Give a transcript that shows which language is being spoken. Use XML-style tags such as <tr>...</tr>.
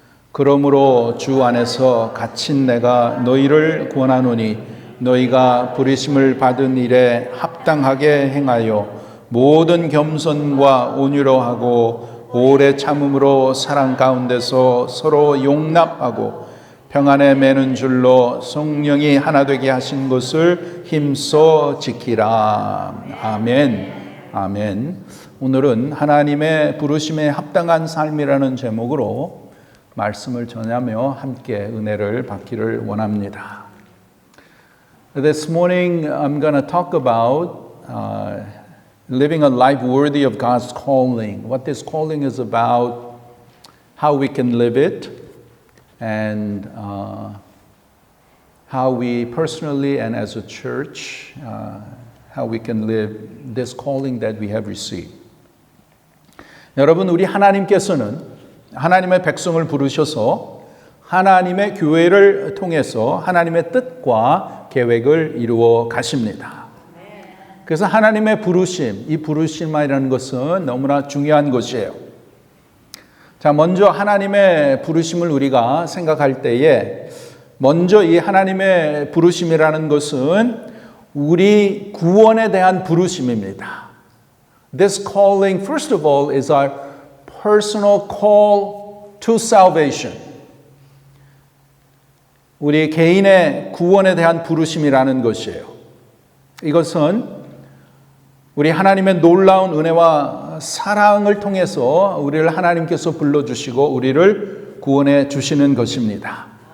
<ko>그러므로 주 안에서 갇힌 내가 너희를 권하노니 너희가 부르심을 받은 일에 합당하게 행하여 모든 겸손과 온유로 하고 오래 참음으로 사랑 가운데서 서로 용납하고 평안에 매는 줄로 성령이 하나 되게 하신 것을 힘써 지키라. 아멘. 아멘. 오늘은 하나님의 부르심에 합당한 삶이라는 제목으로 말씀을 전하며 함께 은혜를 받기를 원합니다.</ko> <en>This morning I'm going to talk about living a life worthy of God's calling. What this calling is about, how we can live it, and how we personally and as a church, how we can live this calling that we have received.</en> <ko>여러분, 우리 하나님께서는 하나님의 백성을 부르셔서 하나님의 교회를 통해서 하나님의 뜻과 계획을 이루어 가십니다. 그래서 하나님의 부르심, 이 부르심이라는 것은 너무나 중요한 것이에요. 자, 먼저 하나님의 부르심을 우리가 생각할 때에 먼저 이 하나님의 부르심이라는 것은 우리 구원에 대한 부르심입니다.</ko> <en>This calling, first of all, is our personal call to salvation.</en> <ko>우리 개인의 구원에 대한 부르심이라는 것이에요. 이것은 우리 하나님의 놀라운 은혜와 사랑을 통해서 우리를 하나님께서 불러주시고 우리를 구원해 주시는 것입니다.</ko>